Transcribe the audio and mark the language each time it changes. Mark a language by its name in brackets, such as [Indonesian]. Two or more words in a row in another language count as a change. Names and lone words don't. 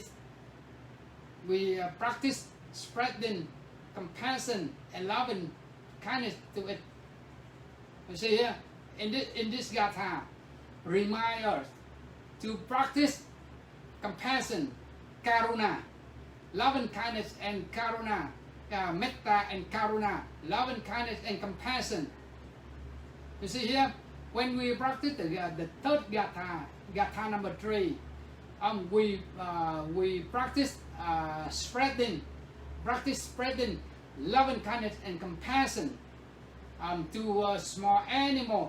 [English] We practice spreading compassion and loving kindness to it. You see here, in this Gatha, remind us to practice compassion, karuna, loving kindness and karuna, metta and karuna, loving kindness and compassion. You see here, when we practice the third Gatha, Gatha number 3, we practice spreading loving kindness and compassion to a small animal.